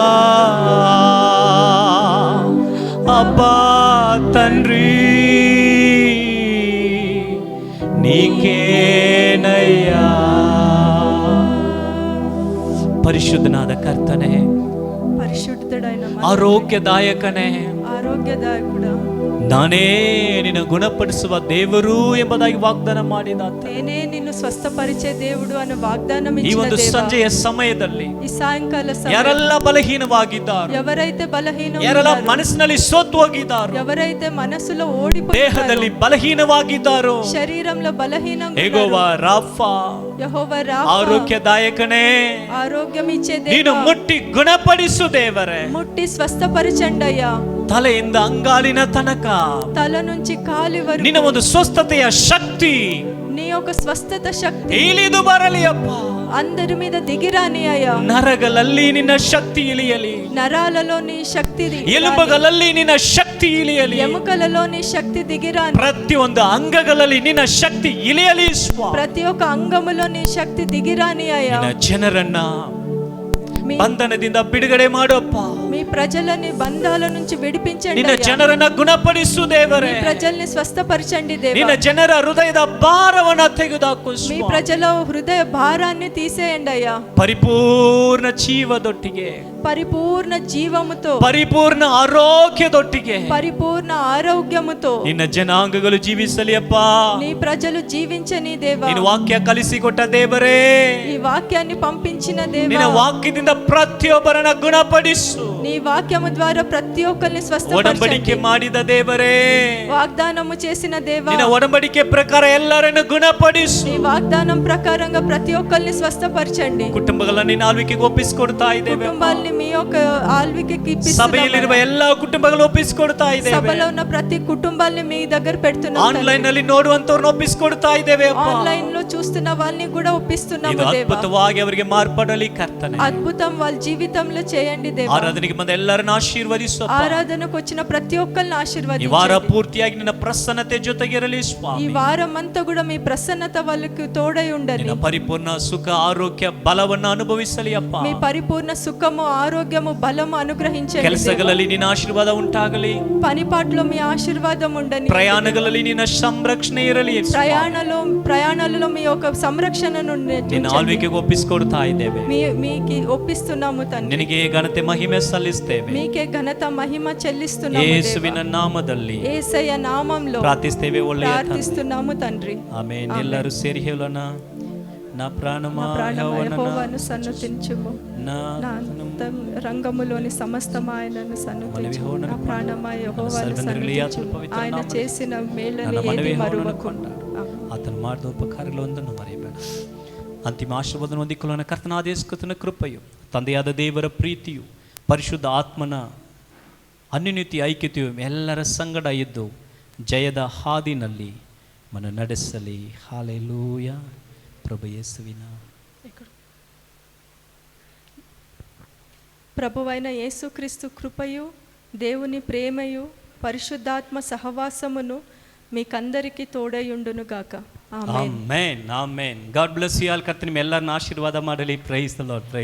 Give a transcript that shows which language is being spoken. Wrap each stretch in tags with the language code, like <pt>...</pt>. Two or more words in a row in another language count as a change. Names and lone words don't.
<te>అబ్బా తండ్రి నీకేనయ్యా.</te> <kn>ಪರಿಶುದ್ಧನಾದ ಕರ್ತನೆ,</kn> <te>పరిశుద్ధుడైన మా</te> <kn>ಆರೋಗ್ಯದಾಯಕನೇ,</kn> <te>ఆరోగ్యదాయకుడా</te> <kn>ನಾನೇ ನಿನ್ನ ಗುಣಪಡಿಸುವ ದೇವರು ಎಂಬುದಾಗಿ ವಾಗ್ದಾನ ಮಾಡಿದ ಆತ.</kn> <te>నేనే నిన్ను స్వస్థపరిచే దేవుడు అనే వాగ్దానం</te> <kn>ಈ</kn> <te>ఇచ్చిన</te> <kn>ಒಂದು</kn> <te>దేవా,</te> <kn>ಸಂಜೆಯ ಸಮಯದಲ್ಲಿ</kn> <te>ఈ సాయంకాల సమయం</te> <kn>ಯಾರೆಲ್ಲ ಬಲಹೀನವಾಗಿದ್ದಾರೋ,</kn> <te>ఎవరైతే బలహీనం</te> <kn>ಯಾರೆಲ್ಲ</kn> <te>ఉన్నారో,</te> <kn>ಮನಸ್ಸಿನಲ್ಲಿ ಸೋತು ಹೋಗಿದ್ದಾರೋ,</kn> <te>ఎవరైతే మనసులో ఓడిపోయారో,</te> <kn>ದೇಹದಲ್ಲಿ ಬಲಹೀನವಾಗಿದ್ದಾರೋ,</kn> <te>శరీరంలో బలహీనంగా</te> <kn>ಯೆಹೋವಾ ರಾಫಾ,</kn> <te>యెహోవా రాఫా,</te> <kn>ಆರೋಗ್ಯದಾಯಕನೇ,</kn> <te>ఆరోగ్యం ఇచ్చే</te> <kn>ನೀನು</kn> <te>దేవా,</te> <kn>ಮುಟ್ಟಿ ಗುಣಪಡಿಸು ದೇವರೇ.</kn> <te>ముట్టి స్వస్థపరచండి అయ్యా.</te> <kn>ತಲೆಯಿಂದ ಅಂಗಾಲಿನ ತನಕ</kn> <te>తల నుంచి కాలి</te> <kn>ನಿನ್ನ</kn> <te>వరకు</te> <kn>ಒಂದು ಸ್ವಸ್ಥತೆಯ ಶಕ್ತಿ</kn> <te>నీ యొక్క స్వస్థత శక్తి</te> <kn>ಇಳಿದು ಬರಲಿ ಅಪ್ಪ.</kn> <te>అందరి మీద దిగిరాని అయ్యా.</te> <kn>ನರಗಳಲ್ಲಿ ನಿನ್ನ ಶಕ್ತಿ ಇಳಿಯಲಿ,</kn> <te>నరాలలో నీ శక్తి దిగిరాని,</te> <kn>ಎಲುಬುಗಳಲ್ಲಿ ನಿನ್ನ ಶಕ್ತಿ ಇಳಿಯಲಿ,</kn> <te>ఎముకలలో నీ శక్తి దిగిరాని,</te> <kn>ಪ್ರತಿಯೊಂದು ಅಂಗಗಳಲ್ಲಿ ನಿನ್ನ ಶಕ್ತಿ ಇಳಿಯಲಿ ಸ್ವಾಮಿ.</kn> <te>ప్రతి ఒక్క అంగములో నీ శక్తి దిగిరాని అయ్యా.</te> <kn>ನಿನ್ನ ಜನರನ್ನ</kn> <te>మీ</te> <kn>ಬಂಧನದಿಂದ ಬಿಡುಗಡೆ ಮಾಡಪ್ಪ.</kn> <te>మీ ప్రజలని బంధాల నుంచి విడిపించండి</te> <kn>ನಿನ್ನ</kn> <te>అయ్యా.</te> <kn>ಜನರನ್ನ ಗುಣಪಡಿಸು ದೇವರೇ.</kn> <te>మీ ప్రజల్ని స్వస్థపరచండి దేవా.</te> <kn>ನಿನ್ನ ಜನರ ಹೃದಯದ ಭಾರವನ್ನ ತೆಗೆದುಹಾಕು</kn> <te>మీ</te> <kn>ಸ್ವಾಮಿ.</kn> <te>ప్రజల హృదయ భారాన్ని తీసేయండి అయ్యా.</te> <kn>ಪರಿಪೂರ್ಣ ಜೀವದೊಟ್ಟಿಗೆ,</kn> <te>పరిపూర్ణ జీవముతో,</te> <kn>ಪರಿಪೂರ್ಣ ಆರೋಗ್ಯದೊಟ್ಟಿಗೆ</kn> <te>పరిపూర్ణ ఆరోగ్యముతో</te> <kn>ನಿನ್ನ ಜನಾಂಗಗಳು ಜೀವಿಸಲಿ ಅಪ್ಪ.</kn> <te>నీ ప్రజలు జీవించని దేవా.</te> <kn>ನಿನ್ನ ವಾಕ್ಯ ಕಲಿಸಿಕೊಟ್ಟ ದೇವರೇ,</kn> <te>ఈ వాక్యాన్ని పంపించిన</te> <kn>ನಿನ್ನ</kn> <te>దేవా,</te> <kn>ವಾಕ್ಯದಿಂದ ಪ್ರತಿಯೊಬ್ಬರನ್ನ ಗುಣಪಡಿಸು.</kn> <te>నీ వాక్యము ద్వారా ప్రతి ఒక్కరిని</te> <kn>ಒಡಂಬಡಿಕೆ</kn> <te>స్వస్థపరచండి.</te> <kn>ಮಾಡಿದ ದೇವರೇ,</kn> <te>వాగ్దానము చేసిన దేవా,</te> <kn>ನಿನ್ನ ಒಡಂಬಡಿಕೆ ಪ್ರಕಾರ ಎಲ್ಲರನ್ನು ಗುಣಪಡಿಸು.</kn> <te>నీ వాగ్దానం ప్రకారంగా ప్రతి ఒక్కరిని స్వస్థపరచండి.</te> <kn>ಕುಟುಂಬಗಳನ್ನ ನಿನ್ನ ಆಳ್ವಿಕೆಗೆ ಒಪ್ಪಿಸಿಕೊಡ್ತಾ ಇದ್ದೇವೆ.</kn> <te>కుటుంబాల్ని మీ యొక్క ఆల్వికకి</te> <kn>ಸಭೆಯಲ್ಲಿರುವ ಎಲ್ಲ ಕುಟುಂಬಗಳು ಒಪ್ಪಿಸಿಕೊಡ್ತಾ ಇದ್ದೇವೆ.</kn> <te>సభలో ఉన్న ప్రతి కుటుంబాల్ని మీ దగ్గర పెడుతున్నాం.</te> <kn>ಆನ್ಲೈನ್ ನಲ್ಲಿ ನೋಡುವಂತವ್ರನ್ನ ಒಪ್ಪಿಸಿಕೊಡ್ತಾ ಇದ್ದೇವೆ ಅಪ್ಪ.</kn> <te>ఆన్లైన్ లో చూస్తున్న వాళ్ళని కూడా ఒప్పిస్తున్నాము</te> <kn>ಇದು</kn> <te>దేవా.</te> <kn>ಅದ್ಭುತವಾಗಿ ಅವರಿಗೆ ಮಾರ್ಪಡಲಿ ಕರ್ತನೆ.</kn> <te>అద్భుతం వాళ్ళ జీవితంలో చేయండి దేవా.</te> <kn>ಆರಾಧನೆಗೆ ಆರಾಧನೆಗೆ ಬಂದ ಎಲ್ಲರನ್ನ ಆಶೀರ್ವದಿಸು ಅಪ್ಪ.</kn> <te>ಆರಾಧನೆಗೆ వచ్చిన ప్రతి ఒక్కరిని</te> <kn>ಈ</kn> <te>ఆశీర్వదించండి.</te> <kn>ವಾರ ಪೂರ್ತಿಯಾಗಿ ನಿನ್ನ ಪ್ರಸನ್ನತೆ ಜೊತೆಗಿರಲಿ</kn> <te>ఈ</te> <kn>ಸ್ವಾಮಿ.</kn> <te>వారం అంతా కూడా మీ ప్రసన్నత వాళ్ళకి తోడై ఉండండి.</te> <kn>ನಿನ್ನ ಪರಿಪೂರ್ಣ ಸುಖ ಆರೋಗ್ಯ ಬಲವನ್ನು ಅನುಭವಿಸಲಿ ಅಪ್ಪ.</kn> <te>మీ పరిపూర్ణ సుఖము ఆరోగ్యము బలము అనుగ్రహించండి.</te> <kn>ಕೆಲಸಗಳಲ್ಲಿ ನಿನ್ನ ಆಶೀರ್ವಾದ ಉಂಟಾಗಲಿ.</kn> <te>పనిపాట్లో మీ ఆశీర్వాదం ఉండని.</te> <kn>ಪ್ರಯಾಣಗಳಲ್ಲಿ ನಿನ್ನ ಸಂರಕ್ಷಣೆ ಇರಲಿ.</kn> <te>ప్రయాణాలలో మీ యొక్క సంరక్షణను</te> <kn>ನಿನ್ನ ಆಳ್ವಿಕೆಗೆ ಒಪ್ಪಿಸಿಕೊಡ್ತಾ ಇದ್ದೇವೆ.</kn> <te>మీకు ఒప్పిస్తున్నాము తండ్రి.</te> <kn>ನಿನಗೆ ಘನತೆ ಮಹಿಮೆ ಸಲ್ಲಿಸ್ತೇವೆ.</kn> <te>మీకే ఘనత మహిమ చెల్లిస్తున్నాము.</te> <kn>ಯೇಸುವಿನ ನಾಮದಲ್ಲಿ</kn> <te>యేసయ్య నామములో</te> <kn>ಪ್ರಾರ್ಥಿಸ್ತೇವೆ ಒಳ್ಳೆಯ ತಂದೆ.</kn> <te>ప్రార్థిస్తున్నాము తండ్రి.</te> <kn>ಆಮೆನ್. ಎಲ್ಲರೂ ಸೇರಿ ಹೇಳೋಣ.</kn> <te>నా ప్రాణమా యెహోవాను సన్నుతించుము. నా రంగములోని సమస్తం ఆయనను సన్నుతించుము. నా ప్రాణమా యెహోవాను సన్నుతించుము. ఆయన చేసిన మేలుని ఏది మరువకుండా.</te> <kn>ಆತನು ಮಾಡಿದ ಉಪಕಾರಗಳೊಂದನ್ನು ಮರೆಯಬೇಡ. ಅಂತಿಮ ಆಶೀರ್ವಾದವನ್ನು ಹೊಂದಿಕೊಳ್ಳೋಣ. ಕರ್ತನಾದ ಯೇಸು ಕ್ರಿಸ್ತನ ಕೃಪೆಯು, ತಂದೆಯಾದ ದೇವರ ಪ್ರೀತಿಯು, ಪರಿಶುದ್ಧ ಆತ್ಮನ ಅನ್ಯೋನ್ಯತೆ ಐಕ್ಯತೆಯು ಎಲ್ಲರ ಸಂಗಡ ಇದ್ದು ಜಯದ ಹಾದಿನಲ್ಲಿ ಮನ ನಡೆಸಲಿ. ಹಾಲೆಲೂಯ. ಪ್ರಭು ಯೇಸುವಿನ</kn> <te>ప్రభువైన యేసుక్రీస్తు కృపయు, దేవుని ప్రేమయు, పరిశుద్ధాత్మ సహవాసమును మీకందరికీ తోడయుండును గాక.</te> <en>ಆಮೆನ್. ಆಮೆನ್. God bless you all.</en> <kn>ಕರ್ತನ ನಿಮ್ಮೆಲ್ಲರನ್ನ ಆಶೀರ್ವಾದ ಮಾಡಲಿ.</kn> <en>praise the Lord.</en>